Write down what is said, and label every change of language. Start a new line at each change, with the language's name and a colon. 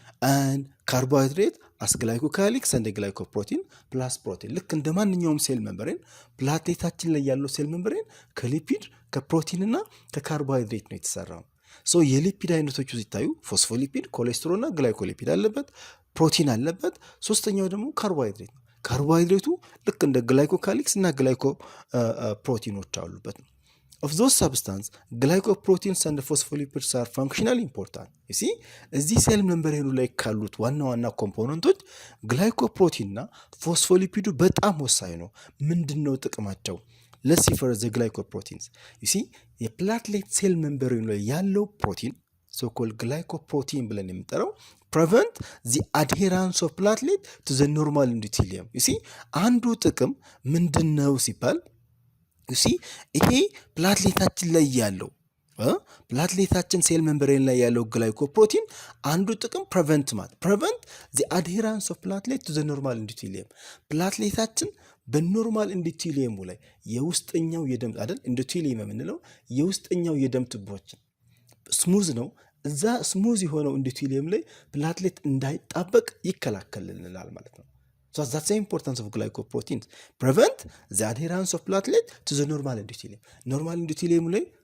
English: and carbohydrate as glycocalyx and glycoprotein plus protein።
Amharic: ልክ እንደማንኛውም ሴል ሜምብሬን ፕላትሌታችን ላይ ያለው ሴል ሜምብሬን ከሊፒድ ከፕሮቲን እና ከካርቦሃይድሬት ነው የተሰራው። so የሊፒድ አይነቶቹ ሲታዩ ፎስፎሊፒድ፣ ኮሌስትሮል እና ግላይኮሊፒድ አለበት፣ ፕሮቲን አለበት። ሶስተኛው ደግሞ ካርቦሃይድሬት ነው። ካርቦሃይድሬቱ ልክ እንደ ግላይኮካሊክስ እና ግላይኮ ፕሮቲኖች አሉበት።
English: of those substance glycoproteins and phospholipids are functionally important.
Amharic: you see እዚህ ሴል ሜምብሬኑ ላይ ካሉት ዋና ዋና ኮምፖነንቶች ግላይኮፕሮቲን እና ፎስፎሊፒዱ በጣም ወሳኝ ነው። ምንድነው ጥቅማቸው?
English: let's see for the glycoproteins. you see
Amharic: የፕላትሌት ሴል ሜምብሬኑ ላይ ያለው ፕሮቲን so called glycoprotein ብለን የምንጠራው
English: prevent the adherence of platelet to the normal endothelium.
Amharic: you see አንዱ ጥቅም ምንድነው ሲባል you see ይሄ ፕላትሌታችን ላይ ያለው ፕላትሌታችን ሴል ሜምብሬን ላይ ያለው ግላይኮፕሮቲን አንዱ ጥቅም
English: prevent the adherence of platelet to the normal endothelium።
Amharic: ፕላትሌታችን በኖርማል ኢንዶቴሊየሙ ላይ የውስጠኛው የደም አይደል ኢንዶቴሊየም የምንለው የውስጠኛው የደም ቱቦችን ስሙዝ ነው። እዛ ስሙዝ የሆነው ኢንዶቴሊየም ላይ ፕላትሌት እንዳይጣበቅ ይከላከልልናል ማለት ነው።
English: so that's the importance of glycoproteins, prevent the adherence of platelet to the normal endothelium።
Amharic: ኖርማል ኢንዶቴሊየም ላይ